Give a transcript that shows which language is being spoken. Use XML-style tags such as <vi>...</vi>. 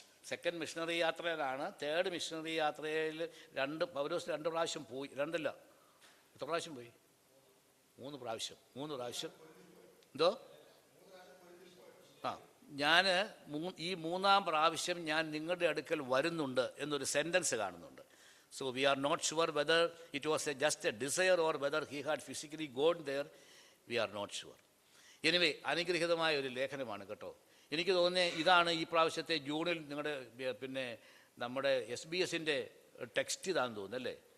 <ml>Second missionary യാത്രയിലാണ്. Third missionary യാത്രയിൽ പൗലോസ് 2 പ്രാവശ്യം പോയി. 2 അല്ല, എത്ര പ്രാവശ്യം പോയി? 3 പ്രാവശ്യം. 3 പ്രാവശ്യം. എന്തോ ഞാൻ ഈ 3-ാം പ്രാവശ്യം ഞാൻ നിങ്ങളുടെ അടുക്കൽ വരുന്നുണ്ട് എന്നൊരു സെൻറ്റൻസ് കാണുന്നുണ്ട്.</ml> <en>So we are not sure whether it was just a desire or whether he had physically gone there. We are not sure.</en> <ml>Anyway, അനുഗ്രഹീതമായ ഒരു ലേഖനമാണ് കേട്ടോ. എനിക്ക് തോന്നുന്നത് ഇതാണ് ഈ പ്രാവശ്യത്തെ ജൂണിൽ നിങ്ങളുടെ പിന്നെ നമ്മുടെ SBS-ൻ്റെ ടെക്സ്റ്റ് ഇതാണെന്ന് തോന്നുന്നല്ലേ?</ml>